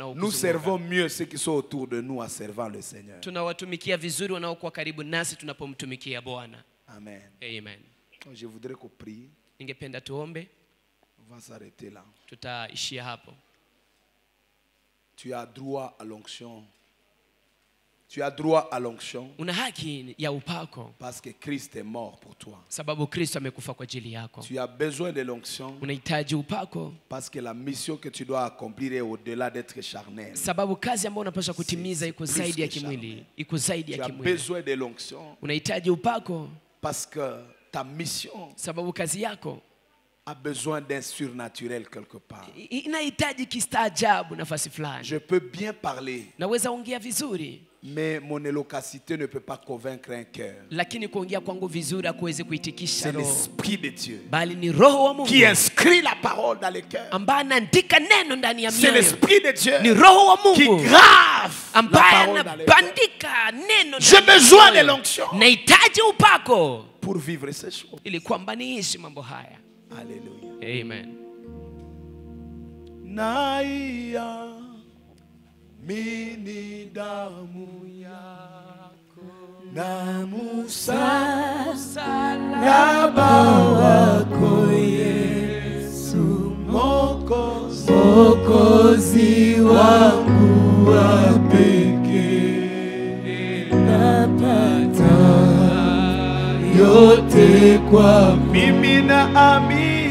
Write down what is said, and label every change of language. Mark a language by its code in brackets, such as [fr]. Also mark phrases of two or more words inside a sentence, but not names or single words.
[sw] wanaokuzunguka. [fr] servons mieux ceux qui sont autour de nous en servant le Seigneur. [sw] Tunawatumikia vizuri wanaokuwa karibu nasi tunapomtumikia Bwana. [fr] Amen. [sw] Amen. [fr] Je voudrais qu'on prie. [sw] Ningependa tuombe, [fr] On va s'arrêter là. [sw] tutaishia hapo. [fr] Tu as droit à l'onction. Tu as droit à l'onction [sw] Una haki ya upako [fr] parce que Christ est mort pour toi. [sw] sababu Kristo amekufa kwa ajili yako. [fr] Tu as besoin de l'onction [sw] Unahitaji upako [fr] parce que la mission que tu dois accomplir est au-delà d'être charnel. [sw] sababu kazi ambayo unapaswa kutimiza iko [fr] plus [sw] zaidi ya [fr] que [sw] kimwili, iko zaidi [fr] Tu [sw] ya [fr] as [sw] kimwili. [fr] besoin de l'onction [sw] Unahitaji upako [fr] parce que ta mission [sw] sababu kazi yako [fr] a besoin d'un surnaturel quelque part. [sw] inahitaji kistaajabu nafasi fulani. [fr] Je peux bien parler, [sw] Naweza ongea vizuri, [fr] mais mon élocacité ne peut pas convaincre un cœur. [sw] lakini kuongea kwangu vizuri hakuwezi kuitikisha [fr] C'est [sw] roho, [fr] l'Esprit de Dieu [sw] bali ni Roho wa [fr] qui [sw] Mungu [fr] inscrit la parole dans les cœurs. [sw] ambaye anaandika neno ndani ya [fr] C'est [sw] mioyo. [fr] l'Esprit de Dieu [sw] Ni Roho wa [fr] qui [sw] Mungu [fr] grave la [sw] ambaye [fr] parole dans les cœurs. [sw] anabandika neno [fr] J'ai [sw] ndani ya [fr] besoin de [sw] mioyo. [fr] l'onction [sw] Nahitaji upako [fr] pour vivre ces choses. [sw] ili kwamba niishi mambo haya. [fr] Alléluia. [sw] Amen. Naiya mini damu yako na msalaba wako Yesu Mwokozi wangu wa pekee, napata yote kwa mimi na amini.